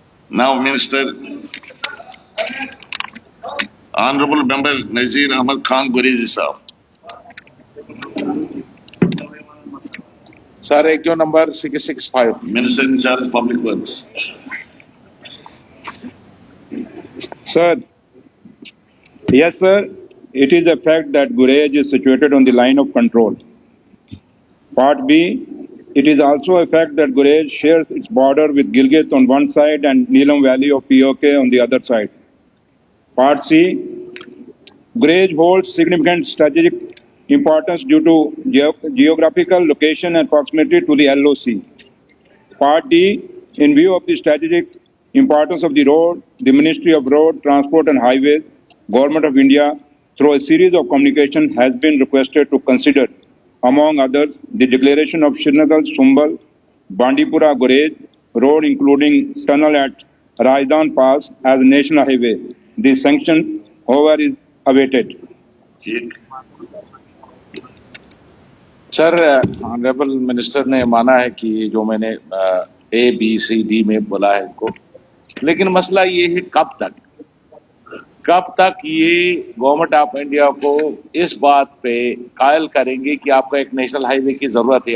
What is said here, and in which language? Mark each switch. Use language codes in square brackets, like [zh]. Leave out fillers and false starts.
[en] Now minister, honourable member Nazir Ahmad Khan Gurezi साहब। [hi] Sir, एक जो number 665, [en] Minister in charge public works. Sir, yes sir, it is a fact that Gurez is situated on the line of control. Part B, it is also a fact that Gurez shares its border with Gilgit on one side and Neelam Valley of POK on the other side. Part C, Gurez holds significant strategic importance due to geographical location and proximity to the LOC. Part D, in view of the strategic importance of the road, the Ministry of Road, Transport and Highways, Government of India, through a series of communications, has been requested to consider, among others, the declaration of Srinagar-Sumbal, Bandipura Gurez road, including tunnel at Rajdan Pass, as a national highway. The sanction, however, is awaited. [hi] Sir, honourable minister ने माना है कि जो मैंने ABCD में बोला है इनको, लेकिन मसला ये है कब तक ये [en] government of India [hi] को इस बात पे कायल करेंगे कि आपको एक [en] national highway [hi] की जरूरत है।